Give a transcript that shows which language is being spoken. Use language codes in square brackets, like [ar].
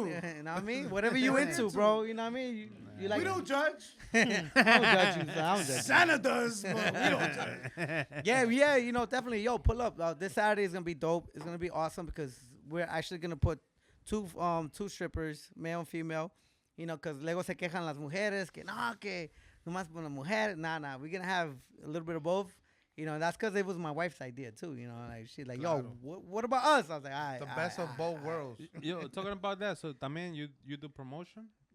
[en] mean? You know what I mean? Whatever you into, bro. You know what I mean? You like We don't judge. I don't judge you, son. I don't judge you. Santa does, but we don't judge. Yeah, you know, definitely. Yo, pull up. This Saturday is gonna be dope. It's gonna be awesome because we're actually gonna put two strippers, male and female. You know, because [es] luego se quejan las mujeres que no, que nomás por la mujer. [en] Nah. We're gonna have a little bit of both. You know, that's because it was my wife's idea too. You know, like she's like, yo, what about us? I was like, all right, The best of both worlds. Yo, talking about that, so también you do promotion?